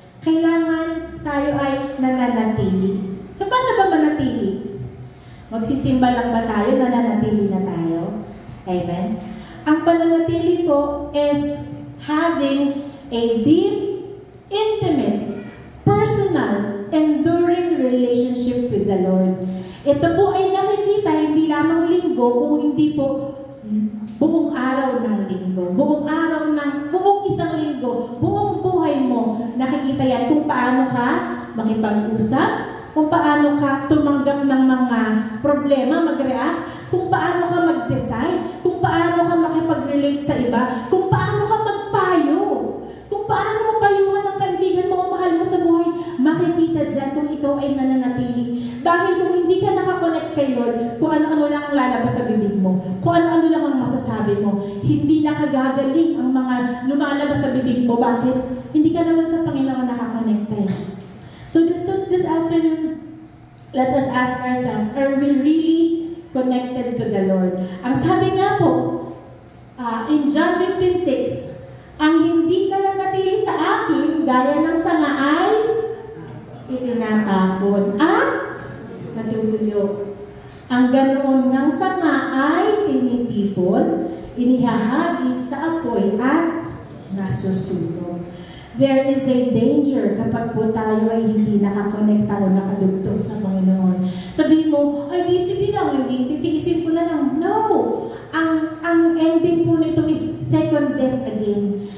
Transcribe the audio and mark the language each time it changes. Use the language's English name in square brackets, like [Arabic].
[Filipino] Kailangan tayo ay nananatili. So, paano ba manatili? Magsisimba lang ba tayo? Nananatili na tayo? Amen? Ang pananatili po [English] is having a deep, intimate, personal, enduring relationship with the Lord. [Filipino] Ito po ay nakikita hindi lamang linggo, kung hindi po buong araw ng linggo, buong isang linggo, buong buhay mo, nakikita yan kung paano ka makipag-usap, kung paano ka tumanggap ng mga problema, mag-react, kung paano ka mag-decide, kung paano ka makipag-relate sa iba, kung paano ka magpayo, kung paano mo payuhan ang kaibigan mo o mahal mo sa buhay, makikita dyan kung ikaw ay nananatili. Dahil kung hindi ka nakakonect kay Lord, kung ano-ano lang ang lalabas sa bibig mo, kung ano-ano lang ang masasabi mo, hindi nakagagaling ang mga lumalabas sa bibig mo. Bakit? Hindi ka naman sa Panginoon nakakonect eh. [English] So this afternoon, let us ask ourselves, are we really connected to the Lord? [Filipino] Ang sabi nga po, in John 15:6, ang hindi nananatili sa akin, gaya ng sanga ay itinatapon at natutuyo. Ang ganoon ng sanga ay tinitipon, inihahagi sa apoy at nasusunog. [English] There is a danger [Filipino] kapag po tayo ay hindi nakakonekta o nakadugtong sa Panginoon. Sabihin mo, ay busy lang, hindi, titiisin ko na lang. No! [English] Ang ending [Filipino] po nito [English] is second death again.